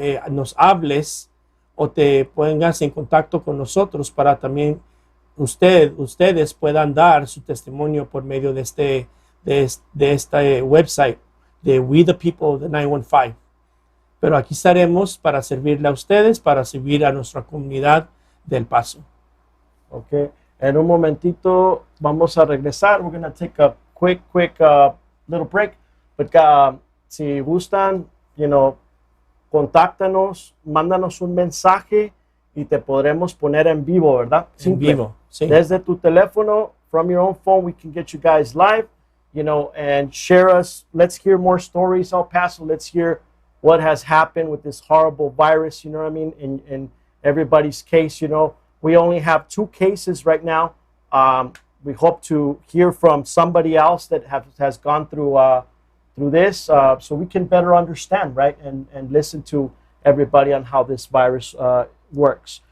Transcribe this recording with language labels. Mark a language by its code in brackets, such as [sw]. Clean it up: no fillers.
[es] nos hables o te pongas en contacto con nosotros para también ustedes puedan dar su testimonio por medio de este website de We the People de 915. Pero aquí estaremos para servirle a ustedes, para servir a nuestra comunidad del Paso. Ok, en un momentito vamos a regresar. [en] We're going to take a quick little break. But [es] si gustan, contáctanos, mándanos un mensaje y te podremos poner en vivo, ¿verdad? Simple. En vivo, sí. Desde tu teléfono, [en] from your own phone, we can get you guys live, and share us. Let's hear more stories, El Paso. Let's hear what has happened with this horrible virus, you know what I mean, in everybody's case. We only have 2 cases right now. We hope to hear from somebody else that has gone through this, so we can better understand, right, and listen to everybody on how this virus works.